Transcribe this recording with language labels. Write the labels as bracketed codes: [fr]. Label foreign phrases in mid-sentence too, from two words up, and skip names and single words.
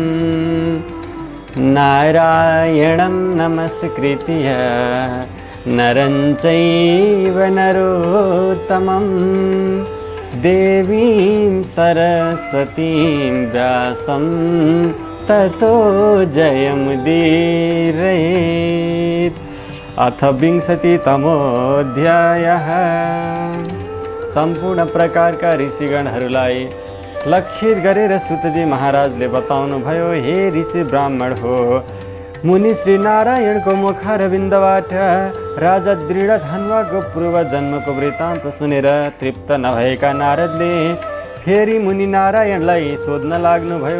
[sa] नारायणं नमस्कृत्य नरं चैव नरोत्तमं देवीं सरस्वतीं व्यासं ततो जयमुदीरयेत्। अथ विंशतितमोऽध्यायः। [ne] सम्पूर्ण प्रकारका ऋषिगणहरूलाई लक्षित गरेर सुतजी महाराजले बताउनु भयो, हे ऋषि ब्राह्मण हो, मुनि श्री नारायणको मुखारविन्दबाट राजा दृढधन्वाको पूर्व जन्मको वृत्तान्त सुनेर तृप्त नभएका नारदले फेरि मुनि नारायणलाई सोध्न लाग्नुभयो।